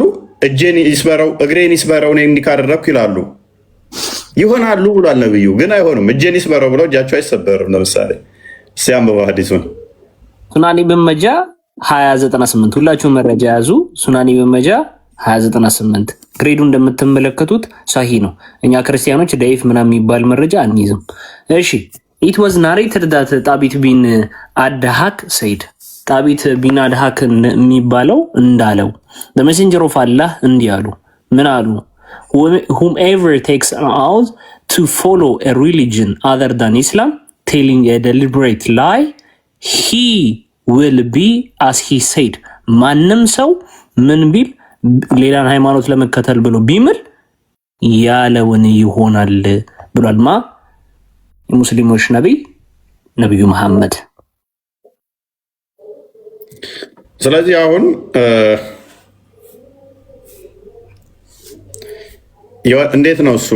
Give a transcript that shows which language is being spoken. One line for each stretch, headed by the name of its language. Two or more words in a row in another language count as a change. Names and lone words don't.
Amharic: እጄን ይስበረው እግሬን ይስበረው እኔ እንዲህ ካደረግኩ ይላሉ። ይሆናሉ ብሏል ነብዩ። ግን አይሆኑም። እጄን ይስበረው ብለው እጃቸው አይሰበርም። ለምሳሌ ሲያንበባ ሐዲሱን ሱናኔ በመጃ 2098 ሁላችሁም መረጃ ያዙ። ሱናኔ በመጃ 2098 ግሬዱ እንደምትመለከቱት ሳሂ ነው። እኛ ክርስቲያኖች ዳይፍ ምናምን የሚባል መረጃ አንይዝም። እሺ
English: it was narrated that
Amharic: ጣቢት ቢን አድሃክ ሰይድ ጣቢት ቢን አድሃክ የሚባለው እንዳለው
English: the messenger of Allah
Amharic: እንዲህ አሉ። ምን አሉ?
English: whomever takes an oath to follow a religion other than Islam telling a deliberate lie he will be as he said
Amharic: ማንም ሰው ምን ቢል ሌላን ሃይማኖት ለመከተል ብሎ ቢምል ያለውን ይሆናል ብሏል። ማ የሙስሊሞች ነብዩ መሐመድ። ስለዚህ አሁን እንዴት ነው እሱ?